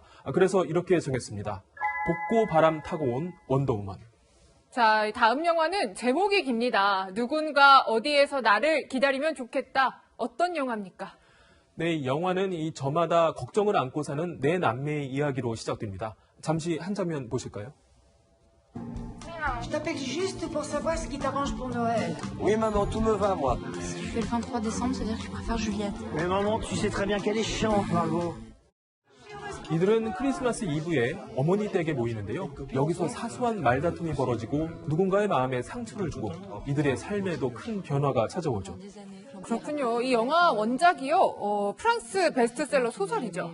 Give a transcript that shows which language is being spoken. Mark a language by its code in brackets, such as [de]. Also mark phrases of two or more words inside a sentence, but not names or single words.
[ko] 그래서 이렇게 정했습니다. 복고 바람 타고 온 원더우먼. 자, 다음 영화는 제목이 깁니다. 누군가 어디에서 나를 기다리면 좋겠다. 어떤 영화입니까? 네, 이 영화는 이 저마다 걱정을 안고 사는 네 남매의 이야기로 시작됩니다. 잠시 한 장면 보실까요? [fr] Je t'appelle juste pour savoir ce qui t'arrange pour Noël. Oui, maman, tout me va, moi. Si tu fais le 23 décembre, ça veut dire que tu préfères Juliette. Mais maman, tu sais très bien qu'elle est chiante, Margot. [ko] 이들은 크리스마스 이브에 어머니 댁에 모이는데요. 여기서 사소한 말다툼이 벌어지고 누군가의 마음에 상처를 주고 이들의 삶에도 큰 변화가 찾아오죠. 그렇군요. 이 영화 원작이요. 프랑스 베스트셀러 소설이죠.